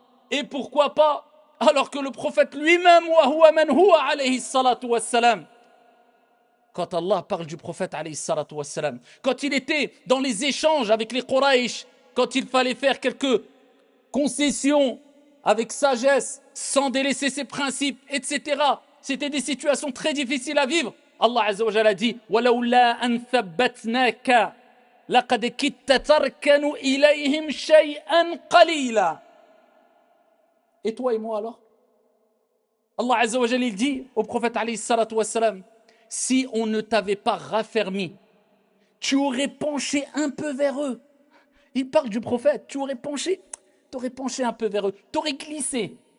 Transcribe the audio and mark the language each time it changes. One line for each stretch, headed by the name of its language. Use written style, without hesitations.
French: Et pourquoi pas, alors que le prophète lui-même,
Arabic: wa huwa man huwa alayhi salatu wassalam,
French: quand Allah parle du prophète alayhi salatu wassalam, quand il était dans les échanges avec les Quraysh, quand il fallait faire quelques concessions avec sagesse, sans délaisser ses principes, etc. C'était des situations très difficiles à vivre.
Arabic: Allah Azza wa Jalla a dit وَلَوْلَا أَن ثَبَّتْنَاكَ لَقَدْ كِدْتَ تَرْكَنُ إِلَيْهِمْ شَيْئًا قَلِيلًا.
French: Et toi et moi alors? Allah Azza wa Jalla il dit au prophète alayhi salatu wassalam, si on ne t'avait pas raffermi, tu aurais penché un peu vers eux. Il parle du prophète, tu aurais penché un peu vers eux, tu aurais glissé.